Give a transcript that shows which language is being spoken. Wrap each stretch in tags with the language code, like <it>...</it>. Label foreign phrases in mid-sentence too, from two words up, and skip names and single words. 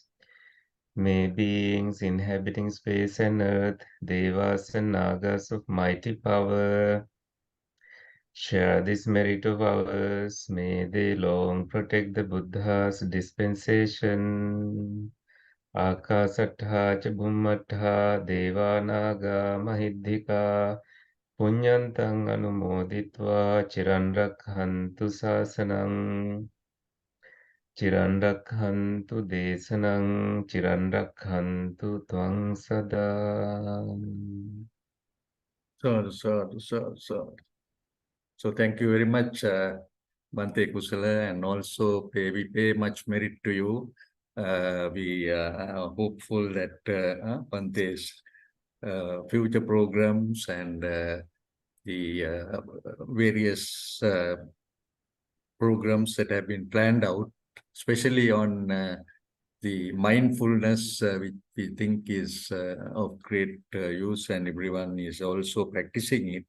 <en>May beings inhabiting space and earth, devas and nagas of mighty power, share this merit of ours. May they long protect the Buddha's dispensation.</en> <pi>Akasattha cha bhummattha deva naga mahiddhika punyantang anumoditva chiran rakhantu sasanang. Chiran rakhantu desanang, chiran rakhantu tvang sada.</pi> <en>So thank you very much, Bhante Kusala, and also we pay much merit to you. We are hopeful that Bhante's future programs and the various programs that have been planned out, especially on the mindfulness, which we think is of great use, and everyone is also practicing it.</en>